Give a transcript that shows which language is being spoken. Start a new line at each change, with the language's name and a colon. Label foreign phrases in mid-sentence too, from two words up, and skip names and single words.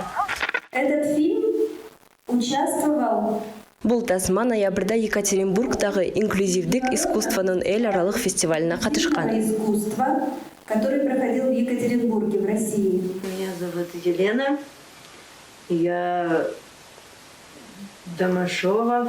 Russian: Этот фильм участвовал.
Kyrgyz: Бул тасма ноябрда Екатеринбургдагы инклюзивдик искусствонун эл аралык фестивалына катышкан.
Russian: Искусство, который проходил в Екатеринбурге, в России. Меня зовут Елена. Я Домашова.